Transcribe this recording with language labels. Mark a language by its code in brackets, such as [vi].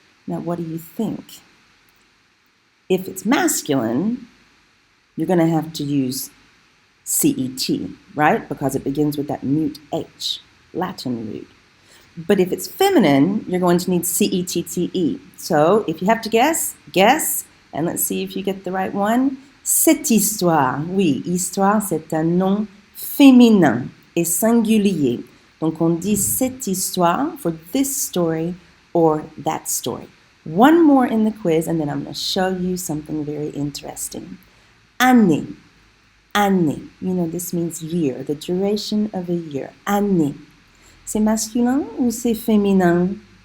[en] Now, what do you think? If it's masculine, you're going to have to use CET, right? Because it begins with that mute H, Latin root. But if it's feminine, you're going to need CETTE. So if you have to guess, guess, and let's see if you get the right one. [fr] Cette histoire. Oui, histoire, c'est un nom féminin et singulier. Donc on dit cette histoire [en] for this story or that story. One more in the quiz, and then I'm going to show you something very interesting. Année. Année. You know, this means year, the duration of a year. [fr] Année. C'est masculin ou c'est féminin?